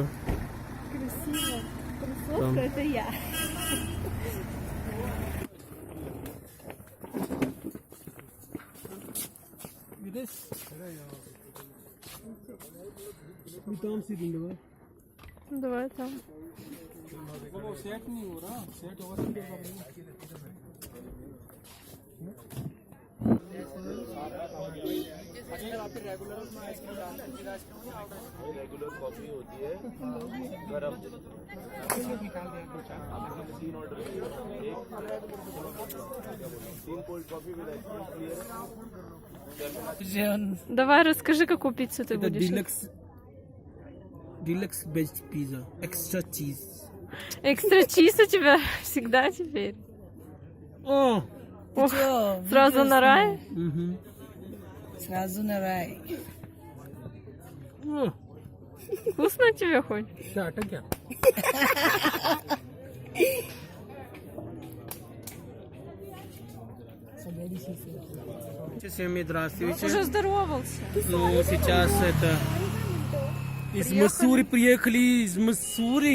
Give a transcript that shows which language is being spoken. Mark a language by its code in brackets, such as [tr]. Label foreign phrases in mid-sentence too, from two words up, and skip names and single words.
[ru] Красиво. Красотка Там. это я. Там сидим, давай. Давай там. [en] regular coffee [hi] होती है गरम तीन [en] order तीन cold coffee with ice cream [ru] Давай расскажи, какую пиццу ты Это будешь. [en] deluxe veg pizza, extra cheese. extra cheese [ru] у тебя всегда теперь. О, Ох, сразу на рай? Сразу на рай. о. Вкусно тебе хоть? [hi] क्या अटक गया [ru] Всем здравствуйте. Уже здоровался. Ну, сейчас это... Из Миссури приехали, из Миссури.